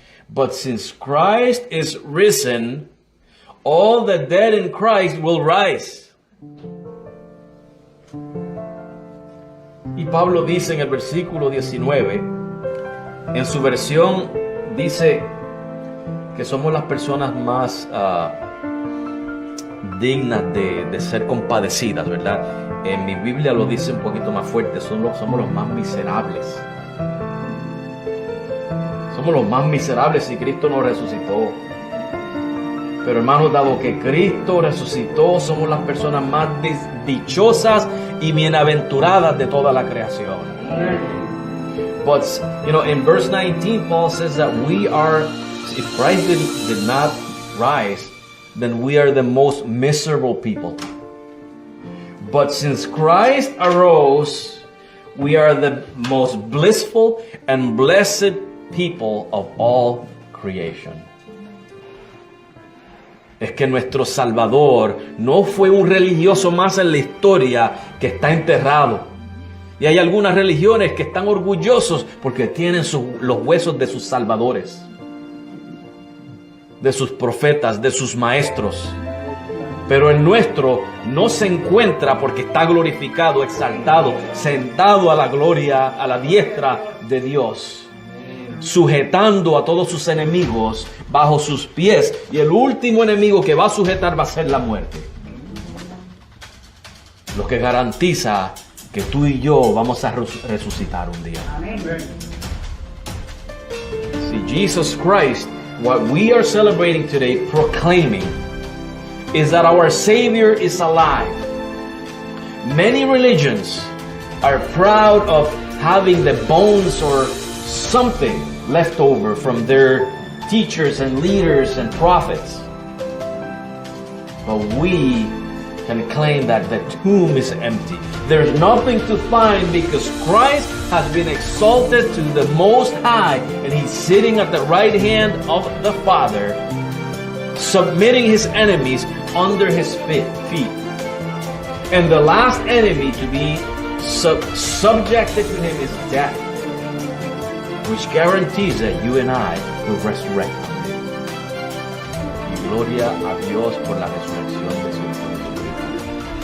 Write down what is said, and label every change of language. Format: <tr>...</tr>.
<en>But since Christ is risen, all the dead in Christ will rise.</en> <es>Y Pablo dice en el versículo 19, en su versión dice que somos las personas más dignas de ser compadecidas, ¿verdad? En mi Biblia lo dice un poquito más fuerte, somos los más miserables. Somos los más miserables si Cristo no resucitó. Pero hermanos, dado que Cristo resucitó, somos las personas más dichosas y bienaventuradas de toda la creación.</es> <en>But, in verse 19, Paul says that we are, if Christ did not rise, then we are the most miserable people. But since Christ arose, we are the most blissful and blessed people of all creation.</en> <es>Es que nuestro Salvador no fue un religioso más en la historia que está enterrado. Y hay algunas religiones que están orgullosos porque tienen los huesos de sus salvadores, de sus profetas, de sus maestros. Pero el nuestro no se encuentra porque está glorificado, exaltado, sentado a la gloria, a la diestra de Dios, sujetando a todos sus enemigos bajo sus pies. Y el último enemigo que va a sujetar va a ser la muerte. Lo que garantiza que tú y yo vamos a resucitar un día.</es> <en>See, Jesus Christ, what we are celebrating today, proclaiming, is that our Savior is alive. Many religions are proud of having the bones or something left over from their teachers and leaders and prophets. But we can claim that the tomb is empty. There's nothing to find because Christ has been exalted to the Most High and He's sitting at the right hand of the Father, submitting His enemies under His feet. And the last enemy to be subjected to Him is death, which guarantees that you and I will resurrect.</en> <es>Y gloria a Dios por la resurrección de su Hijo.</es>